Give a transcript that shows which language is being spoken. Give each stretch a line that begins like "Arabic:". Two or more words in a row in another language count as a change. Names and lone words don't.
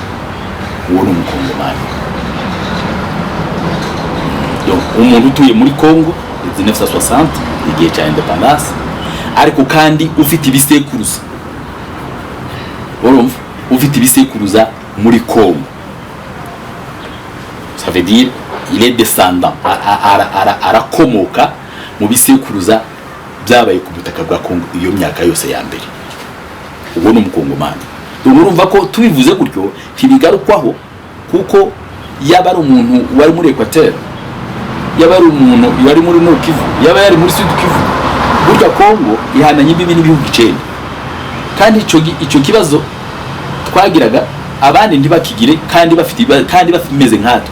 Kinyarwanda: Uwo ni umukongomani. Donc umuntu utuye muri Congo 1960 igihe cya independence ariko kandi ufite ibisekuruza, urumva ufite ibisekuruza muri Congo,
French: ça veut dire il est descendant
Kinyarwanda: arakomoka mu bisekuruza byabaye ku butaka bwa Congo iyo myaka yose ya mbere. Uwo ni umukongomani. Urumva ko tubivuze gutyo ntibigarukwaho kuko yaba ari umuntu wari muri Equateur, yaba ari umuntu wari muri Nord Kivu, yaba yari muri Sud Kivu, burya Congo ihananye imbibi n'ibihugu 9 kandi icyo kibazo twagiraga abandi ntibakigire kandi bafimeze nkatwe.